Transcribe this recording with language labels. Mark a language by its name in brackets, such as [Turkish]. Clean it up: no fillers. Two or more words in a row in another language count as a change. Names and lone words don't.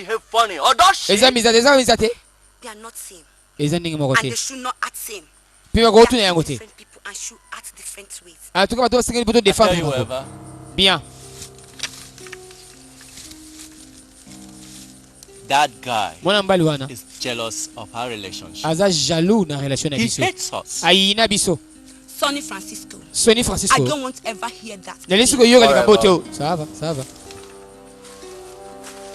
[English] behave funny, or does she? [Lingala] Eza mizate. [English] They are not same. [Lingala] Eza ndenge moko [English] And [Lingala] te. [English] they should not act same. [Lingala] Pima ko [English] They [Lingala] tuna [English] are [Lingala] yango [English] two [Lingala] te. [English] different people and should act different ways. [French] En tout cas, [Lingala] bato basengeli poto [English] I tell [Lingala] défendre [English] you [Lingala] bango. [English] whatever. [Lingala] Bien. [English] That guy [Lingala] Mwana mbali wana [English] is jealous of our relationship. [Lingala] aza jaloux na relation na [English] He [Lingala] biso. [English] hates us. [Lingala] Ayina biso. [English] Sonny Francisco, [Lingala] Soni [English] I [Lingala] Francisco. [English] don't want to ever hear that. [Lingala] Nalisi ko yoga [English] Forever. [Lingala] likambo te. [French] Ça va.